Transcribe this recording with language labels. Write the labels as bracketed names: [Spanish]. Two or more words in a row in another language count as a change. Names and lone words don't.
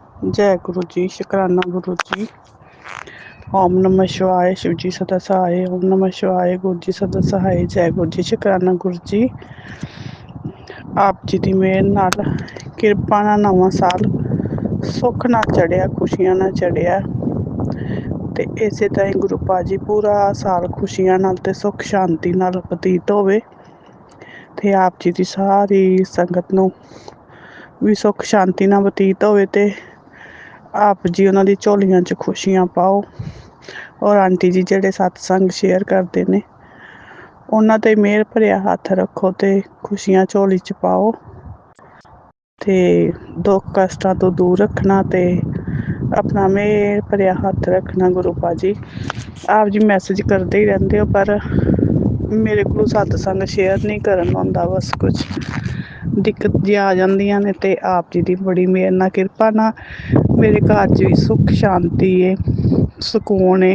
[Punjabi] ਜੈ ਗੁਰੂ ਜੀ, ਸ਼ੁਕਰਾਨਾ ਗੁਰੂ ਜੀ। ਓਮ ਨਮਃ ਸ਼ਿਵਾਯ, ਸ਼ਿਵ ਜੀ ਸਦਾ ਸਹਾਇ। ਓਮ ਨਮਃ ਸ਼ਿਵਾਯ, ਗੁਰੂ ਜੀ ਸਦਾ ਸਹਾਇ। ਜੈ ਗੁਰੂ ਜੀ, ਸ਼ੁਕਰਾਨਾ ਗੁਰੂ ਜੀ। ਆਪ ਜੀ ਦੀ ਮਿਹਰ ਨਾਲ ਕਿਰਪਾ ਨਾਲ ਨਵਾਂ ਸਾਲ ਸੁੱਖ ਨਾਲ ਚੜ੍ਹਿਆ, ਖੁਸ਼ੀਆਂ ਨਾਲ ਚੜ੍ਹਿਆ ਤੇ ਇਸੇ ਤਰ੍ਹਾਂ ਗੁਰੂ ਪਾਜੀ ਪੂਰਾ ਸਾਲ ਖੁਸ਼ੀਆਂ ਨਾਲ ਤੇ ਸੁੱਖ ਸ਼ਾਂਤੀ ਨਾਲ ਬਤੀਤ ਹੋਵੇ ਤੇ ਆਪ ਜੀ ਦੀ ਸਾਰੀ ਸੰਗਤ ਨੂੰ ਵੀ ਸੁੱਖ ਸ਼ਾਂਤੀ ਨਾਲ ਬਤੀਤ ਹੋਵੇ ਤੇ ਆਪ ਜੀ ਉਹਨਾਂ ਦੀ ਝੋਲੀਆਂ 'ਚ ਖੁਸ਼ੀਆਂ ਪਾਓ। ਔਰ ਆਂਟੀ ਜੀ ਜਿਹੜੇ ਸਤਸੰਗ ਸ਼ੇਅਰ ਕਰਦੇ ਨੇ ਉਹਨਾਂ 'ਤੇ ਮਿਹਰ ਭਰਿਆ ਹੱਥ ਰੱਖੋ ਤੇ ਖੁਸ਼ੀਆਂ ਝੋਲੀ 'ਚ ਪਾਓ ਤੇ ਦੁੱਖ ਕਸ਼ਟਾਂ ਤੋਂ ਦੂਰ ਰੱਖਣਾ ਤੇ ਆਪਣਾ ਮਿਹਰ ਭਰਿਆ ਹੱਥ ਰੱਖਣਾ। ਗੁਰੂ ਪਾਜੀ ਆਪ ਜੀ ਮੈਸੇਜ ਕਰਦੇ ਹੀ ਰਹਿੰਦੇ ਹੋ ਪਰ ਮੇਰੇ ਕੋਲ ਸਤਸੰਗ ਸ਼ੇਅਰ ਨਹੀਂ ਕਰਨ ਹੁੰਦਾ, ਬਸ ਕੁਛ ਦਿੱਕਤ ਜੀ ਆ ਜਾਂਦੀਆਂ ਨੇ ਤੇ ਆਪ ਜੀ ਦੀ ਬੜੀ ਮਿਹਰ ਨਾਲ ਕਿਰਪਾ ਨਾਲ ਮੇਰੇ ਘਰ 'ਚ ਵੀ ਸੁੱਖ ਸ਼ਾਂਤੀ ਏ, ਸਕੂਨ ਏ।